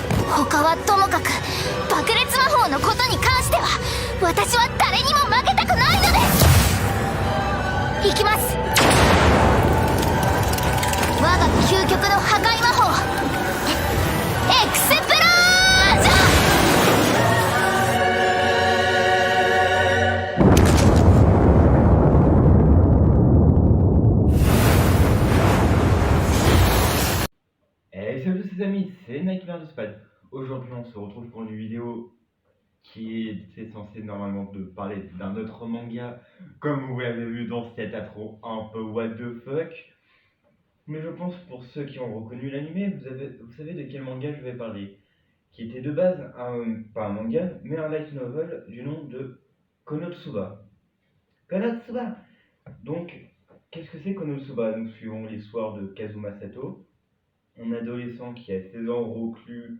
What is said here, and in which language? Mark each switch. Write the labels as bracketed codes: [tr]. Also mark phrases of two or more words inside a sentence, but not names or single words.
[ja] 他はともかく爆裂魔法のことに関しては私は誰にも負けたくないのです。行きます。我が究極の破壊魔法エクセプロージョン。 [fr] Hey, salut les amis, c'est Nike de Spad. Aujourd'hui on se retrouve pour une vidéo qui est censée normalement de parler d'un autre manga, comme vous l'avez vu dans cette intro un peu [en] what the fuck. [fr] Mais je pense pour ceux qui ont reconnu l'animé, vous savez de quel manga je vais parler. Qui était de base pas un manga, mais un light novel du nom de Konosuba. Konosuba. Donc, qu'est-ce que c'est Konosuba? Nous suivons l'histoire de Kazuma Sato, un adolescent qui a 16 ans reclus.